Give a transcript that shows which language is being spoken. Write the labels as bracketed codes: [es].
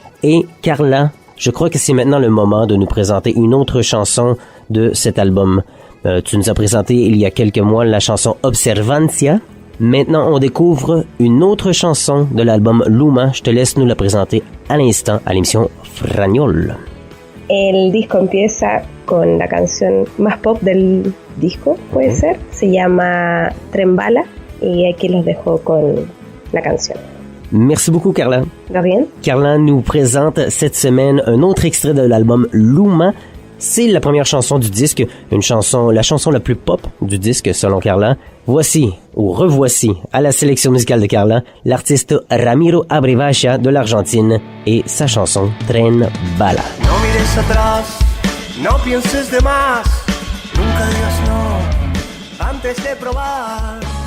[fr] Et Carla, je crois que c'est maintenant le moment de nous présenter une autre chanson de cet album. Tu nous as présenté il y a quelques mois la chanson Observancia. Maintenant, on découvre une autre chanson de l'album Luma. Je te laisse nous la présenter à l'instant à l'émission Frañol. [es] El disco empieza con la canción más pop del disco, puede ser. Se llama Tren Bala y aquí los dejo con la canción. [fr] Merci beaucoup, Carla. De rien. Carla nous présente cette semaine un autre extrait de l'album Luma. C'est la première chanson du disque, la chanson la plus pop du disque selon Carla. Voici, ou revoici, à la sélection musicale de Carla, l'artiste Ramiro Abrevacha de l'Argentine et sa chanson Tren Bala. [es] No mires atrás, no pienses de más, nunca digas no antes de probar.